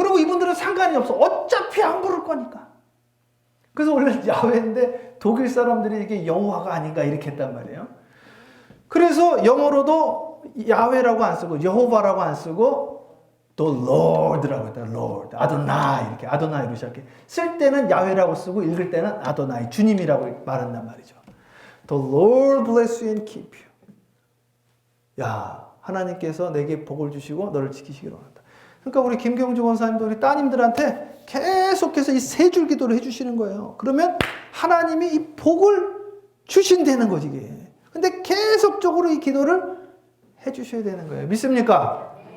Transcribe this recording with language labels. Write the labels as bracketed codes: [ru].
[ko] 그리고 이분들은 상관이 없어. 어차피 안 부를 거니까. 그래서 원래 야훼인데 독일 사람들이 이게 여호와가 아닌가 이렇게 했단 말이에요. 그래서 영어로도 야훼라고 안 쓰고 여호와라고 안 쓰고 또 Lord라고 했다. Lord, 아도나이 이렇게 아도나이로 시작해. 쓸 때는 야훼라고 쓰고 읽을 때는 아도나이 주님이라고 말한단 말이죠. [en] The Lord bless you and keep you. [ko] 야, 하나님께서 내게 복을 주시고 너를 지키시기를 원한다. 그러니까 우리 김경주 권사님도 우리 따님들한테 계속해서 이 세 줄 기도를 해주시는 거예요. 그러면 하나님이 이 복을 주신다는 거지 이게. 근데 계속적으로 이 기도를 해주셔야 되는 거예요. 믿습니까?